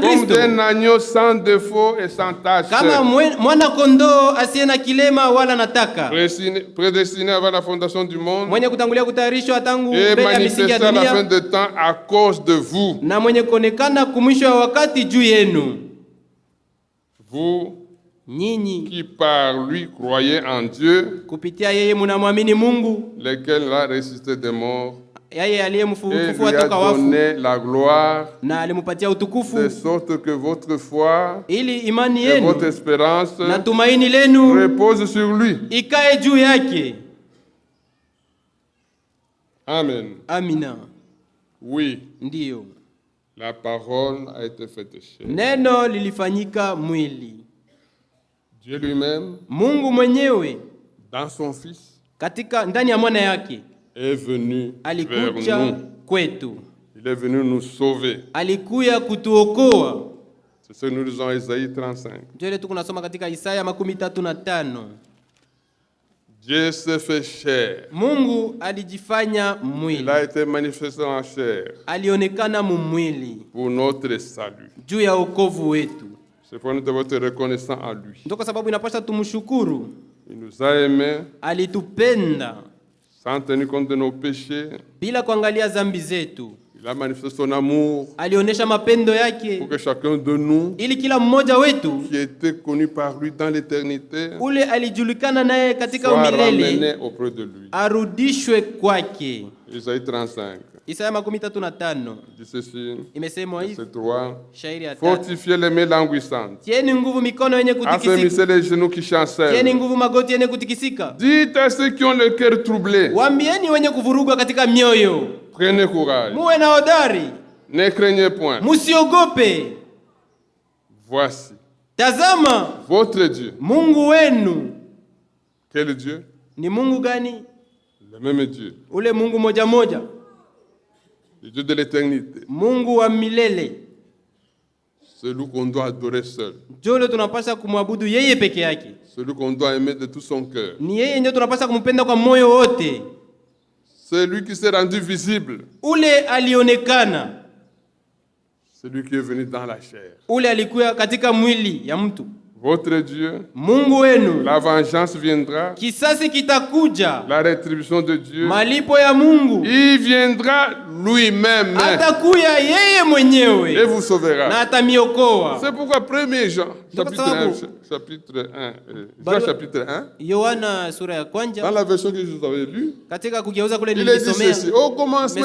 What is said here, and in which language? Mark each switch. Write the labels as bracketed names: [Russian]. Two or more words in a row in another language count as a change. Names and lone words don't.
[French] comme Kristo, d'un agneau sans défaut et sans tache, [Swahili] kama mwana kondoo asiye na kilema wala nataka, [French] prédestiné avant la fondation du monde [Swahili] mwenye kutangulia kutayarishwa tangu [French] et [Swahili] mbele ya misingi [French] manifesté [Swahili] ya [French] à la fin [Swahili] dunia, [French] de temps à cause de vous. [Swahili] na mwenye kuonekana kumwisho wa wakati juu yenu. [French] Vous [Swahili] Nyinyi [French] qui par lui croyez en Dieu, [Swahili] kupitia yeye mnamwamini Mungu, [French] lequel l'a ressuscité des morts [Swahili] yeye [French] et [Swahili] aliyemfufua [French] lui a [Swahili] toka wafu [French] donné la gloire, [Swahili] na alimpatia [French] de [Swahili] utukufu, [French] sorte que votre foi [Swahili] ili imani [French] et votre [Swahili] yenu [French] espérance [Swahili] na tumaini lenu [French] repose sur lui. [Swahili] ikae juu yake. [French] Amen. [Swahili] Amina. [French] Oui, [Swahili] Ndiyo. [French] la parole a été faite chair. [Swahili] Neno lilifanyika mwili. [French] Dieu lui-même, [Swahili] Mungu mwenyewe [French] dans son Fils, [Swahili] ndani ya mwana yake [French] est venu vers [Swahili] alikuja [French] nous. [Swahili] kwetu. [French] Il est venu nous sauver. [Swahili] Alikuya kutuokoa. [French] C'est ce que nous lisons Isaïe 35. [Swahili] Ndio ile tunasoma katika Isaya 35. [French] Dieu s'est fait chair. [Swahili] Mungu alijifanya [French] Il [Swahili] mwili. [French] a été manifesté en chair [Swahili] Alionekana mumwili [French] pour notre salut. [Swahili] juu ya wokovu wetu. [French] C'est pourquoi nous devons être reconnaissants à lui. [Swahili] Ndio kwa sababu inapaswa tumshukuru. [French] Il nous a aimés [Swahili] Alitupenda [French] sans tenir compte de nos péchés. [Swahili] bila kuangalia dhambi zetu. [French] Il a manifesté son amour [Swahili] Alionyesha mapendo [French] pour [Swahili] yake [French] que chacun de nous, [Swahili] ili kila mmoja wetu [French] qui était connu par lui dans l'éternité, [Swahili] ule alijulikana naye katika [French] soit [Swahili] umilele [French] ramené auprès de lui. [Swahili] arudishwe kwake. [French] Isaïe 35 [Swahili] Isaya 35 [French] dit ceci, [Swahili] imesemwa hivi, [French] verset 3. [Swahili] shairi ya 3: [French] Fortifiez les mains languissantes, [Swahili] tieni nguvu mikono yenye kutikisika, [French] affermissez les genoux qui [Swahili] tieni [French] chancellent. [Swahili] nguvu magoti yenye kutikisika. [French] Dites à ceux qui ont le cœur troublé, [Swahili] Waambieni wenye kuvurugwa katika mioyo, [French] prenez courage, [Swahili] muwe na hodari, [French] ne craignez point. [Swahili] musiogope. [French] Voici [Swahili] Tazama [French] votre Dieu. [Swahili] Mungu wenu. [French] Quel Dieu? [Swahili] Ni Mungu gani? [French] Le même Dieu, [Swahili] Ule Mungu moja moja, [French] le Dieu de l'éternité, [Swahili] Mungu wa milele. [French] celui qu'on doit adorer seul, [Swahili] Jole tunapaswa kumwabudu yeye peke yake. [French] celui qu'on doit aimer de tout son cœur, [Swahili] Ni yeye ndio tunapaswa kumpenda kwa moyo wote. [French] celui qui s'est rendu visible, [Swahili] Ule alionekana, [French] celui qui est venu dans la chair. [Swahili] ule alikuwa katika mwili ya mtu. [French] Votre Dieu, [Swahili] Mungu wenu, [French] la vengeance viendra, [Swahili] kisasi kitakuja, [French] la rétribution de Dieu, [Swahili] malipo ya Mungu [French] il viendra lui-même [Swahili] atakuya yeye [French] et [Swahili] mwenyewe [French] vous sauvera. [Swahili] na atamiokoa. [French] C'est pourquoi 1er Jean, chapitre 1, [Swahili] sababu- [French] chapitre 1, Jean [Swahili] Barua- [French] chapitre 1, [Swahili] Yohana sura ya [French] dans [Swahili] kwanza [French] la version que je vous avais lue, [Swahili] katika kugeuza kule [French] il est dit [Swahili] nilisomea, [French] ceci: au commencement